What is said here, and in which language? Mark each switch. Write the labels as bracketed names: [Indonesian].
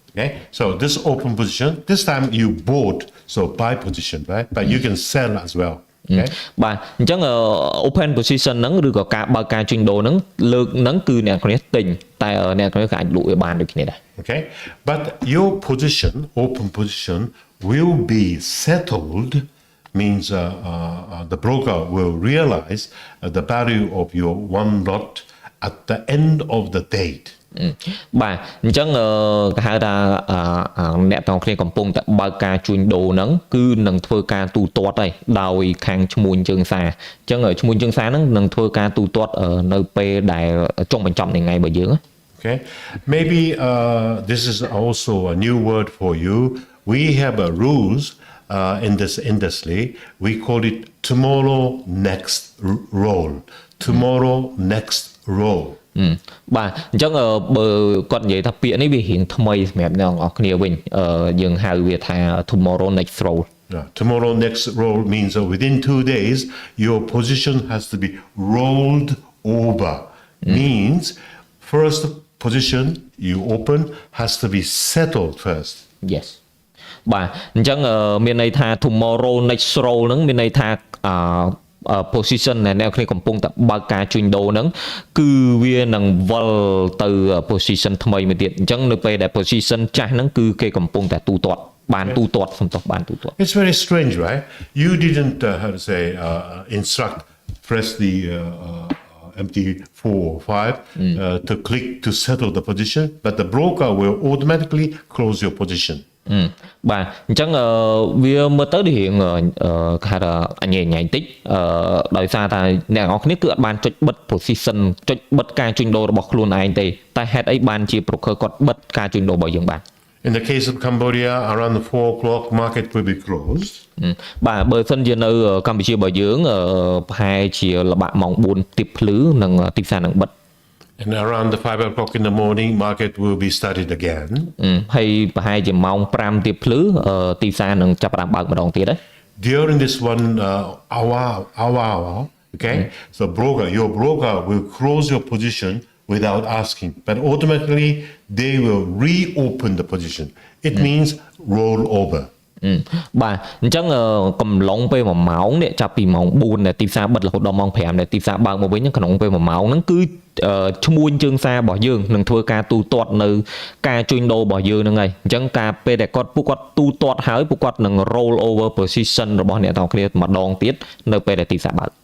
[English] Okay, so this open position, this time you bought, so buy position, right? But you can sell as well. Okay. [Khmer] បាទអញ្ចឹង open position ហ្នឹងឬក៏ការបើកការជួញដូរហ្នឹងលើកហ្នឹងគឺអ្នកគ្នាទិញតែអ្នកគ្នាក៏អាចលក់វាបានដូចគ្នាដែរ [English] Okay, but your position, open position, will be settled. Means the broker will realize the value of your one lot at the end of the date. [Khmer] បាទអញ្ចឹងគេហៅថាអ្នកទាំងគ្នាកំពុងតែបើកការជួញដូរហ្នឹងគឺនឹងធ្វើការទូទាត់ហើយដោយខាងឈ្មួញជើងសារអញ្ចឹងឈ្មួញជើងសារហ្នឹងនឹងធ្វើការទូទាត់នៅពេលដែលចុងបញ្ចប់នៃថ្ងៃរបស់យើង [English] Okay, maybe this is also a new word for you. We have a rules in this industry. We call it tomorrow next roll. Tomorrow next roll. [Khmer] បាទអញ្ចឹងបើគាត់និយាយថាពាក្យនេះវារៀងថ្មីសម្រាប់អ្នកទាំងអស់គ្នាវិញយើងហៅវាថា tomorrow next role [English] Tomorrow next roll means that within 2 days your position has to be rolled over. Means first position you open has to be settled first. [Khmer] Yes បាទអញ្ចឹងមានន័យថា tomorrow next role ហ្នឹងមានន័យថាposition ដែលអ្នកគ្នាកំពុងតែបើកការជួញដូរហ្នឹងគឺវានឹងវិលទៅ position ថ្មីមួយទៀតអញ្ចឹងនៅពេលដែល position ចាស់ហ្នឹងគឺគេកំពុងតែទូទាត់បានទូទាត់សំទោសបានទូទាត់ [English] It's very strange, right? You didn't how to say instruct press the MT4 or 5 to click to settle the position, but the broker will automatically close your position. [Khmer] បាទអញ្ចឹងវាមើលទៅរៀងគេហៅថាអញ្ញែញ៉ៃតិចដោយសារតែអ្នកនរគ្នាគឺអត់បានចុចបិទ position ចុចបិទការជួញដូររបស់ខ្លួនឯងទេតែហេតុអីបានជា broker គាត់បិទការជួញដូររបស់យើងបាន [English] In the case of Cambodia, around 4 o'clock, market will be closed. [Khmer] បាទបើសិនជានៅកម្ពុជារបស់យើងប្រហែលជាល្បាក់ម៉ោង4ទៀបភ្លឺនិងទីផ្សារនឹងបិទ [English] And around the 5 o'clock in the morning, market will be started again. [Khmer] ហើយប្រហែលជាម៉ោង5ទៀបភ្លឺទីផ្សារនឹងចាប់ផ្ដើមបើកម្ដងទៀតហើយ [English] During this 1 hour, okay, so your broker will close your position without asking, but automatically they will reopen the position. It means roll over. [Khmer] បាទអញ្ចឹងកំឡុងពេល1ម៉ោងនេះចាប់ពីម៉ោង4ដែលទីផ្សារបិទរហូតដល់ម៉ោង5ដែលទីផ្សារបើកមកវិញក្នុងពេល1ម៉ោងហ្នឹងគឺឈ្មួញជើងសាររបស់យើងនឹងធ្វើការទូទាត់នៅការជួញដូររបស់យើងហ្នឹងហើយអញ្ចឹងការពេលដែលពួកគាត់ទូទាត់ហើយពួកគាត់នឹង roll over position របស់អ្នកទាំងគ្នាម្ដងទៀតនៅពេលដែលទីផ្សារបើក